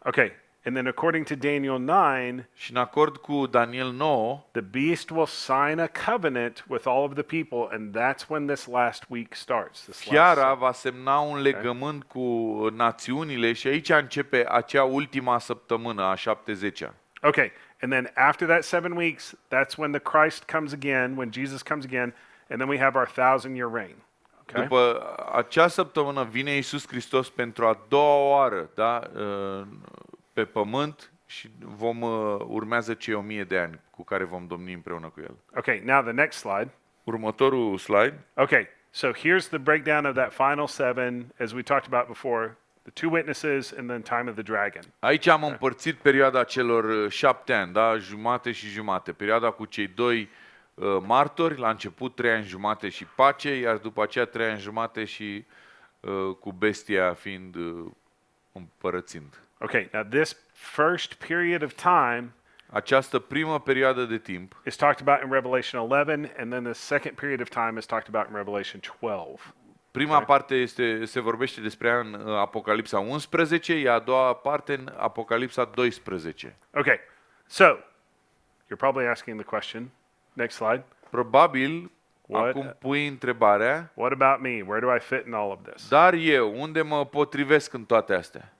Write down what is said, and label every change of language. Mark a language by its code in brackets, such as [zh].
[en] Okay. And then according to Daniel 9, [ro] Și în acord cu Daniel 9, [en] the beast will sign a covenant with all of the people, and that's when this last week starts. This last [ro] fiara va semna un legământ cu națiunile și aici începe acea ultima săptămână, a 70-a. [en] Okay, and then after that 7 weeks, that's when the Christ comes again, when Jesus comes again, and then we have our 1,000-year reign. Okay? [ro] După acea săptămână vine Iisus Hristos pentru a doua oară, da, pe pământ și urmează cei 1000 de ani cu care vom domni împreună cu El. [en] Okay, now the next slide. [ro] Următorul slide. [en] Okay, so here's the breakdown of that final 7, as we talked about before, the 2 witnesses and then time of the dragon. [ro] Aici am împărțit perioada celor 7 ani, da, jumate și jumate. Perioada cu cei 2 martori, la început 3 ani jumate și pace, iar după aceea 3 ani jumate și cu bestia fiind împărățind. [en] Okay, now this first period of time [ro] Această primă perioadă de timp [en] is talked about in Revelation 11, and then the second period of time is talked about in Revelation 12. [ro] prima parte se vorbește despre ea în Apocalipsa 11, iar a doua parte în Apocalipsa 12. [en] Okay, so you're probably asking the question. Next slide. [ro] Probabil, [en] What? [ro] acum pui întrebarea, [en] What about me? Where do I fit in all of this? [ro] dar eu, unde mă potrivesc în toate astea?